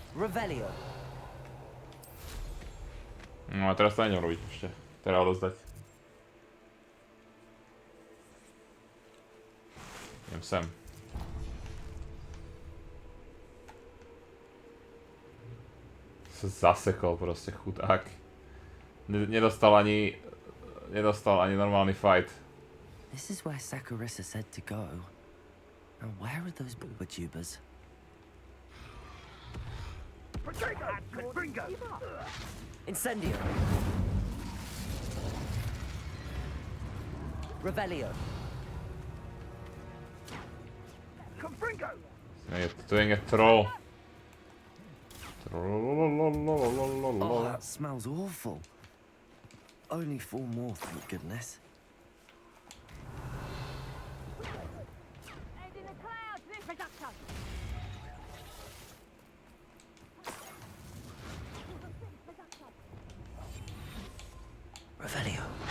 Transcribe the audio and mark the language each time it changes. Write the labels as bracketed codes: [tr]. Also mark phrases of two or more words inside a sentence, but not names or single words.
[sk] Revelio. No a teraz to nejdem robiť ešte. Teda odozdať. Idem sem. Sa zasekol proste chudák. Nedostal ani normálny fight. [en] This is where Saccharissa said to go. Now where are those booba-tubers? Incendio. [sk] Revelio. To je troll. [en] Oh, that smells awful. Only 4 more, thank goodness. [sk] Revelio.